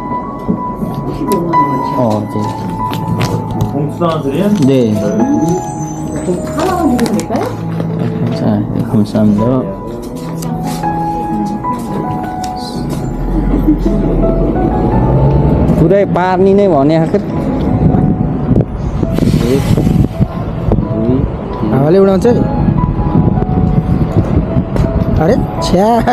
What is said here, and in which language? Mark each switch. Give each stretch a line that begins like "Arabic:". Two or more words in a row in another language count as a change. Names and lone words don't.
Korean: 네. 봉투나들이요? 네. 하나만 드리면 될까요? 자, 네, 감사합니다.
Nepali: पुरै पार्नी नै भने आखिर हावाले उडाउँछ है। अरे छ्या